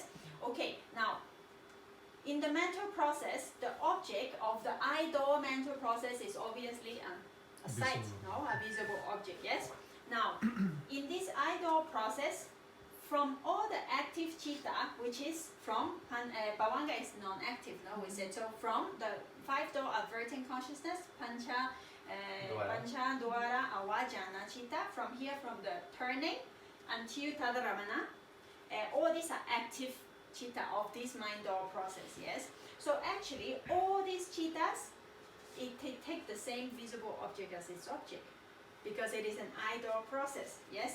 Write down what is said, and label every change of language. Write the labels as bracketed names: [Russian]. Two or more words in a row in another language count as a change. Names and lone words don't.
[English] Okay, now in the mental process, the object of the eye door mental process is obviously a sight, no, a visible object, yes. Now in this eye door process, from all the active chitta, which is from bhavanga is non-active, no, we said. So from the 5 door averting consciousness, [Pali] pancha, dwara, awajana chitta, [English] from here, from the turning until tadaramana, all these are active chitta of this mind door process, yes. So actually, all these chittas, it take the same visible object as its object, because it is an eye door process, yes?